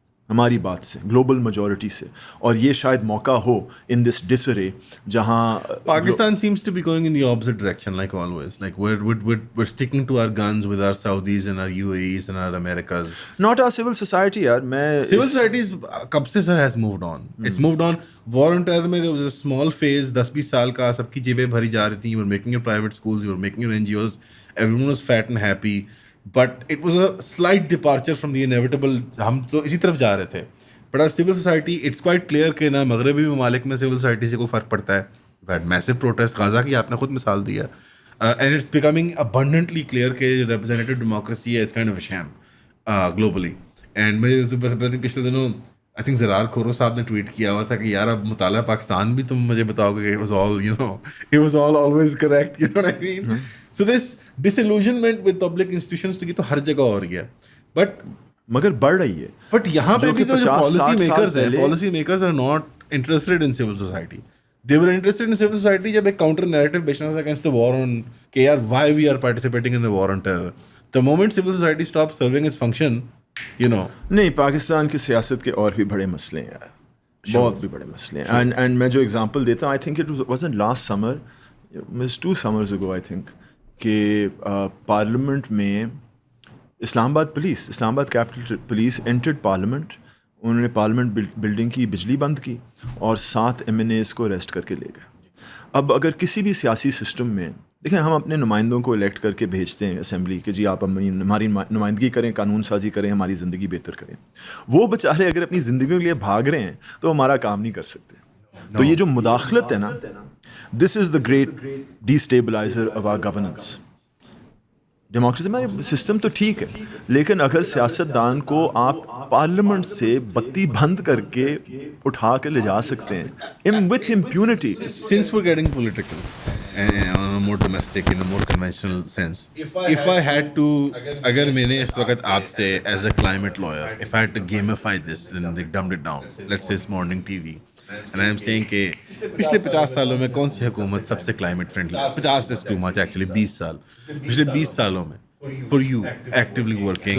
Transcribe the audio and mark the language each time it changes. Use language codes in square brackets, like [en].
[ur] ہماری بات سے گلوبل میجورٹی سے, اور یہ شاید موقع ہو ان دس ڈسرے جہاں [en] Pakistan seems to be going in the opposite direction like always. Like we're sticking to our guns with our Saudis and our UAEs and our Americas. not our civil society یار. [ur] میں [en] Civil societies [ur] کب سے [en] sir has moved on. It's moved on. War on terror میں there was a small phase 10-20 [ur] سال کا, سب کی جیبیں بھری جا رہی تھیں. [en] You were making your private schools, you were making your NGOs, everyone was fat and happy. But it was a slight departure from the inevitable. [ur] ہم تو اسی طرف جا رہے تھے. [en] But our civil society, it's quite clear [ur] کہ نا مغربی ممالک میں civil society سے کوئی فرق پڑتا ہے. [en] We've had massive protest. [ur] Gaza کی آپ نے خود مثال دیا. [en] And it's becoming abundantly clear کہ representative democracy ہے, it's kind of a sham globally. And [ur] میں پچھلے دنوں [en] I think Zarar Khuhro [ur] صاحب نے ٹویٹ کیا ہوا تھا کہ یار اب مطالعہ پاکستان بھی تم مجھے بتاؤ گے, [en] it was all, you know, it was all always correct, you know what I mean? So this disillusionment with public institutions [ur] تو یہ تو ہر جگہ ہو رہی ہے, بٹ مگر بڑھ رہی ہے. [en] but [ur] یہاں پہ بھی تو جو [en] Policy makers are not interested in civil society. They were interested in civil society [ur] جب ایک [en] counter narrative [ur] بیچنا تھا [en] against the war on کہ یار why we are participating in the war on terror. The moment civil society stops serving its function, you know. [ur] نہیں, پاکستان کی سیاست کے اور بھی بڑے مسئلے ہیں یار, بہت بھی بڑے مسئلے ہیں. اینڈ میں جو ایگزامپل دیتا ہوں, [en] I think it wasn't last summer, it was 2 summers ago I think, [ur] کہ پارلیمنٹ میں اسلام آباد کیپٹل پولیس انٹرڈ پارلیمنٹ, انہوں نے پارلیمنٹ بلڈنگ کی بجلی بند کی اور 7 MNAs کو اریسٹ کر کے لے گئے. اب اگر کسی بھی سیاسی سسٹم میں دیکھیں, ہم اپنے نمائندوں کو الیکٹ کر کے بھیجتے ہیں اسمبلی کہ جی آپ ہماری نمائندگی کریں, قانون سازی کریں, ہماری زندگی بہتر کریں. وہ بیچارے اگر اپنی زندگیوں کے لیے بھاگ رہے ہیں تو ہمارا کام نہیں کر سکتے. تو یہ جو مداخلت ہے نا, [en] This is the great destabiliser of our governance. [ur] Democracy میں سسٹم تو ٹھیک ہے, لیکن اگر سیاستدان کو آپ پارلیمنٹ سے بتی بند کر کے اٹھا کے لے جا سکتے ہیں [en] with impunity. Since we're getting political and on a more domestic, in a more conventional sense, if I had to, [ur] اگر میں نے اس وقت آپ سے [en] as a climate lawyer, if I had to gamify this and like dumbed it down, let's say it's morning TV, and I am saying [ur] کہ پچھلے 50 سالوں میں کون سی حکومت سب سے climate friendly, [en] 50 is too much actually, [ur] 20 سال, پچھلے 20 سالوں میں [en] for you actively working